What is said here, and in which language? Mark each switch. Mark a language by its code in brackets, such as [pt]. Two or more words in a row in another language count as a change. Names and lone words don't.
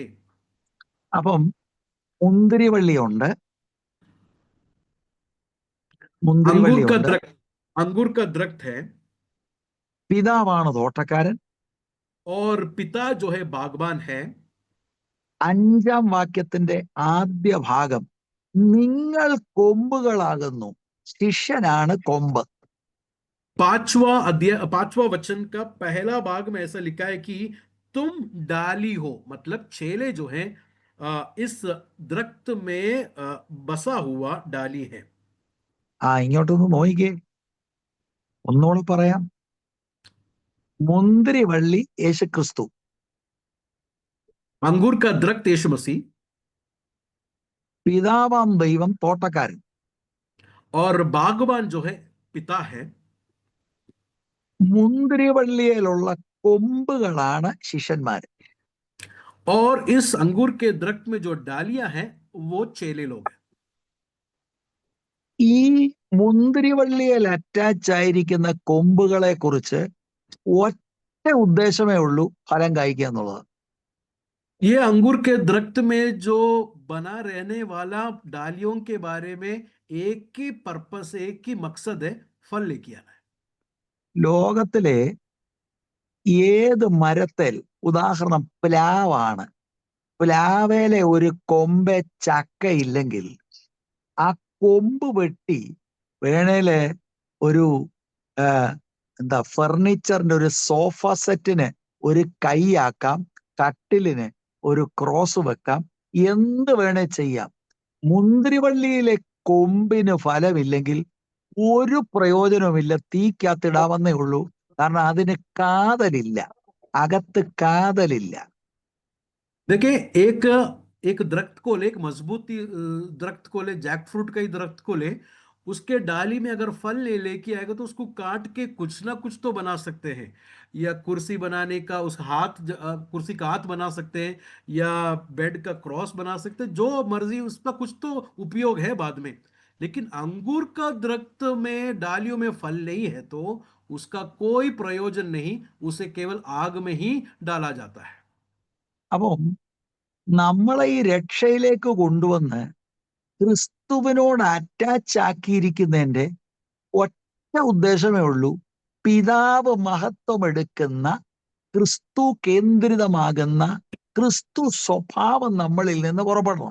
[ml] അപ്പം മുന്തിരിവള്ളിയുണ്ട്, [hi] अंगूर का [ml] മുന്തിരിവള്ളിയുണ്ട്, [hi] दरख्त अंगूर का दरख्त है [ml] പിതാവാണ് തോട്ടക്കാരൻ. [hi] और पिता जो है बागबान है। [ml] 5-ാം വാക്യത്തിന്റെ ആദ്യ ഭാഗം, നിങ്ങൾ കൊമ്പുകളാകുന്നു, ശിഷ്യനാണ് കൊമ്പ്. [hi] पांचवा वचन का पहला भाग में ऐसा लिखा है कि तुम डाली हो, मतलब चेले जो है इस दरख्त में बसा हुआ डाली है। [ml] ഇങ്ങോട്ടൊന്ന് നോക്കിക്കേ, ഒന്നുകൂടെ പറയാം. മുന്തിരിവള്ളി യേശുക്രിസ്തു, [hi] अंगूर का दरख्त यीशु मसीह [ml] പിതാവാം ദൈവം തോട്ടക്കാരൻ. [hi] और बागबान जो है पिता है। [ml] മുന്തിരിവള്ളിയിലുള്ള കൊമ്പുകളാണ് ശിഷ്യന്മാർ. [hi] और इस अंगूर के दरख्त में जो डालियां हैं वो चेले लोग हैं। [ml] ഈ മുന്തിരിവള്ളിയിൽ അറ്റാച്ച് ആയിരിക്കുന്ന കൊമ്പുകളെ കുറിച്ച് ഒറ്റ ഉദ്ദേശമേ ഉള്ളൂ, ഫലം കായ്ക്കുക എന്നുള്ളത്. [hi] ये अंगूर के दरख्त में जो बना रहने वाला डालियों के बारे में एक ही पर्पस, एक ही मकसद है, फल लेके आना है। [ml] ലോകത്തിലെ ഏത് മരത്തിൽ, ഉദാഹരണം പ്ലാവാണ്, പ്ലാവേലെ ഒരു കൊമ്പ് ചക്കയില്ലെങ്കിൽ ആ കൊമ്പ് വെട്ടി വേണേല് ഒരു എന്താ ഫർണിച്ചറിന്റെ ഒരു സോഫ സെറ്റിന് ഒരു കൈയാക്കാം, കട്ടിലിന് ഒരു ക്രോസ് വെക്കാം, എന്ത് വേണേ ചെയ്യാം. മുന്തിരിവള്ളിയിലെ കൊമ്പിന് ഫലമില്ലെങ്കിൽ ഒരു പ്രയോജനവുമില്ല, തീക്കകത്തിടാമെന്നേ ഉള്ളൂ. കാരണം അതിന് കാതലില്ല, അകത്ത് കാതലില്ല. [hi] देखिए, एक एक दरख्त को ले, एक मजबूत दरख्त को ले, जैक फ्रूट का ही दरख्त को ले, उसके डाली में अगर फल ले लेके आएगा तो उसको काट के कुछ ना कुछ तो बना सकते हैं, या कुर्सी बनाने का उस कुर्सी का हाथ बना सकते हैं, या बेड का क्रॉस बना सकते हैं, जो मर्जी, उसका कुछ तो उपयोग है बाद में। लेकिन अंगूर का दरख्त में डालियों में फल नहीं है तो उसका कोई प्रयोजन नहीं, उसे केवल आग में ही डाला जाता है। [ml] അപ്പം നമ്മളെ ഈ രക്ഷയിലേക്ക് കൊണ്ടുവന്ന് ക്രിസ്തുവിനോട് അറ്റാച്ച് ആക്കിയിരിക്കുന്നതിന്റെ ഒറ്റ ഉദ്ദേശമേ ഉള്ളൂ, പിതാവ് മഹത്വം എടുക്കുന്ന, ക്രിസ്തു കേന്ദ്രിതമാകുന്ന ക്രിസ്തു സ്വഭാവം നമ്മളിൽ നിന്ന് പുറപ്പെടണം.